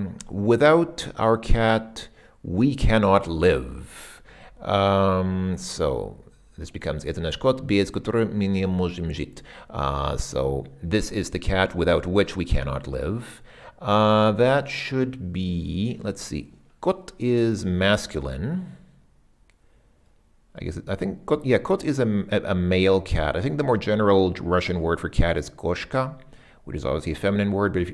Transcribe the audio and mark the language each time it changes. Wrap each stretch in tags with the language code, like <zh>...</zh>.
<en>Without our cat, we cannot live. So this becomes</en> <ru>это наш кот, без которого мы не можем жить.</ru> <en>So this is the cat without which we cannot live. That should be, let's see. Kot is masculine. I think kot is a male cat. I think the more general Russian word for cat is koshka, which is obviously a feminine word.</en>